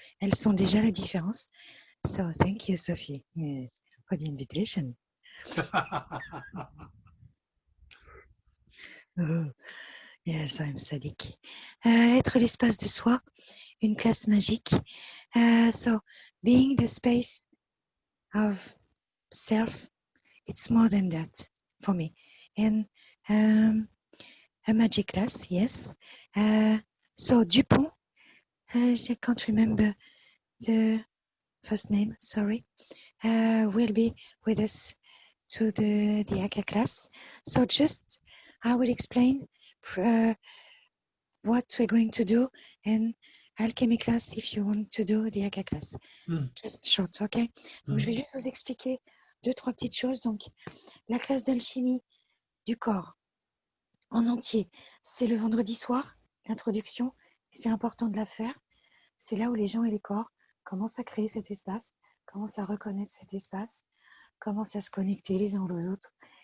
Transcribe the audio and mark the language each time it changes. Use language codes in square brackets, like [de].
[fr] Elles sont déjà la différence. [en] So thank you, Sophie, for the invitation. Oh, yes, I'm Sadiq. [fr] Être l'espace de soi, une classe magique. [en] So being the space of self, it's more than that for me. And a magic class, yes. So Dupont, I can't remember the first name, sorry, will be with us to the ACA class. So just I will explain what we're going to do, and alchemy class if you want to do the ACA class. Just short, ok? [fr] Donc je vais juste vous expliquer 2-3 petites choses. Donc la classe d'alchimie du corps en entier, c'est le vendredi soir, l'introduction. C'est important de la faire. C'est là où les gens et les corps commencent à créer cet espace, commencent à reconnaître cet espace, commencent à se connecter les uns aux autres.